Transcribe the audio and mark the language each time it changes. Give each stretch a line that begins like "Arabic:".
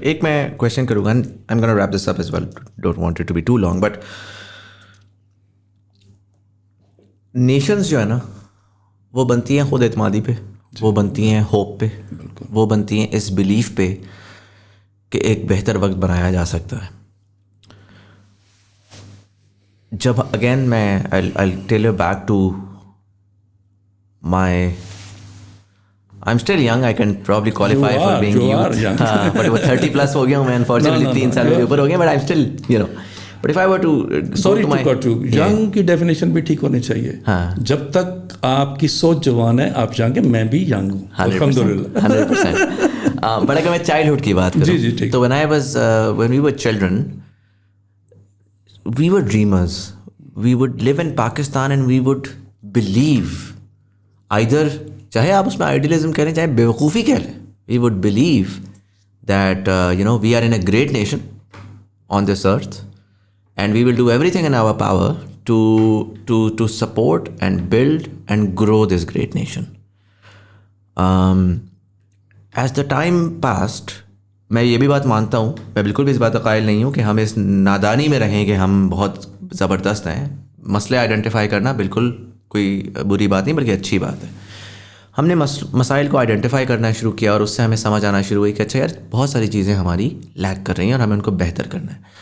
Urdu: ایک میں کویشچن کروں گا،
English: I am gonna wrap this up as well, don't want it to be too long,
Urdu: but nations جو ہے نا وہ بنتی ہیں خود اعتمادی پہ، وہ بنتی ہیں ہوپ پہ، وہ بنتی ہیں اس بلیف پہ کہ ایک بہتر وقت بنایا جا سکتا ہے.
English: جب اگین میں I'll tell you back to my I'm still young, I can probably qualify for being youth.
Urdu: But وہ 30 plus ہو گیا ہوں میں, unfortunately 3 سال میرے اوپر ہو گیا,
English: but I'm still, you know. But if I were to sorry to cut you,
Urdu: young کی definition بھی ٹھیک ہونی چاہیے. جب تک آپ کی سوچ جوان ہے آپ جائیں گے, میں بھی ینگ ہوں الحمدللہ
English: 100%.
Urdu: بٹ اگر میں چائلڈہڈ کی بات کروں تو
English: when we were children, we were dreamers. We would live in Pakistan and we would believe, either
Urdu: چاہے آپ اس میں آئیڈیلزم کہہ لیں
English: چاہے بیوقوفی کہہ لیں, we would believe that we are in a great nation on this earth and we will do everything in our power to support and build and grow this great nation. As the time passed,
Urdu: میں یہ بھی بات مانتا ہوں, میں بالکل بھی اس بات کا قائل نہیں ہوں کہ ہم اس نادانی میں رہیں کہ ہم بہت زبردست ہیں. مسئلے آئیڈینٹیفائی کرنا بالکل کوئی بری بات نہیں بلکہ اچھی بات ہے. ہم نے مسائل کو آئیڈینٹیفائی کرنا شروع کیا اور اس سے ہمیں سمجھ آنا شروع ہوئی کہ اچھا یار بہت ساری چیزیں ہماری لیک کر رہی ہیں اور ہمیں ان کو بہتر کرنا ہے.